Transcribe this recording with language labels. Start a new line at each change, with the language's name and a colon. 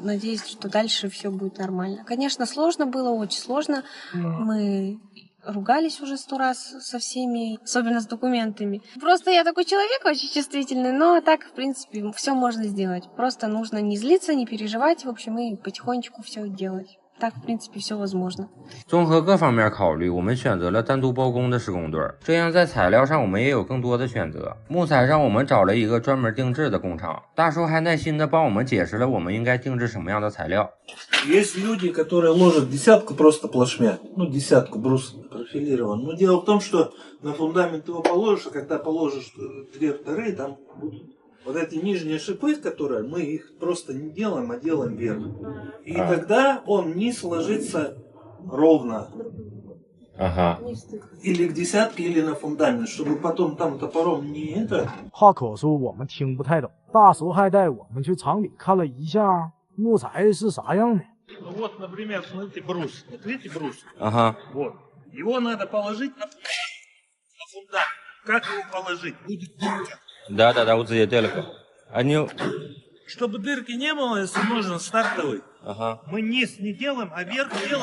Russian: Надеюсь, что дальше все будет нормально. Конечно, сложно было, очень сложно. Мы ругались уже 100 раз со всеми, особенно с документами. Просто я такой человек очень чувствительный, но так, в принципе, все можно сделать. Просто нужно не злиться, не переживать, в общем, и потихонечку все делать. Так, в принципе, все возможно.
Chinese: 综合各方面考虑，我们选择了单独包工的施工队，这样在材料上我们也有更多的选择。木材上我们找了一个专门定制的工厂，大叔还耐心的帮我们解释了我们应该定制什么样的材料。
Russian: Есть люди, которые ложат десятку просто плашмя, ну десятку брус профилирован. Но дело в том, что на фундамент его положишь, а когда положишь 2 вторые, там будут вот эти нижние шипы, которые мы их просто не делаем, а делаем вверх. И тогда он низ ложится ровно. Ага. Или к десятке, или на фундамент, чтобы потом там топором не это.
Chinese: 话口说我们听不太懂，大叔还带我们去厂里看了一下木材是啥样的。
Russian: Вот, например, смотрите брус. Вот видите брус? Ага. Вот. Его надо положить на фундамент. Как его положить? Будет дырка. Да, вот здесь далеко. Они... Чтобы дырки не было, если нужен стартовый, ага. Мы низ не делаем, а верх делаем.